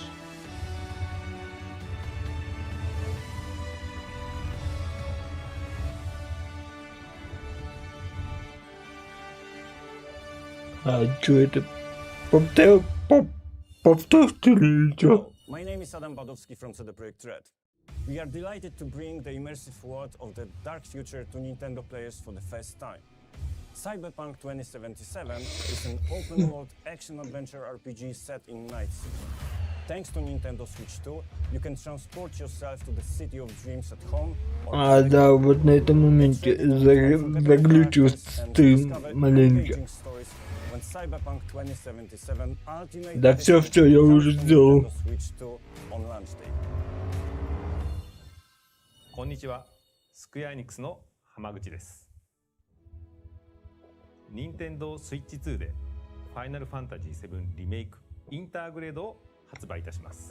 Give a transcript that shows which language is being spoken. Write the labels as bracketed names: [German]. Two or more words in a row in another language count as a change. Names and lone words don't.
[Russian] А чё это? Повторки или чё? [English] My name is Adam Badowski from CD Projekt Red. We are delighted to bring the immersive world of the dark future to Nintendo players for the first time. Cyberpunk 2077 is an open-world action-adventure RPG set in Night City. Thanks to Nintendo Switch 2, you can transport yourself to the City of Dreams at home. [Russian] А, да, вот на этом моменте заглючил стрим маленький. Да все, я уже сделал. [Japanese] こんにちは、スクエアエニックスの浜口です。任天堂スイッチ2でファイナルファンタジー7リメイクインターグレードを発売いたします。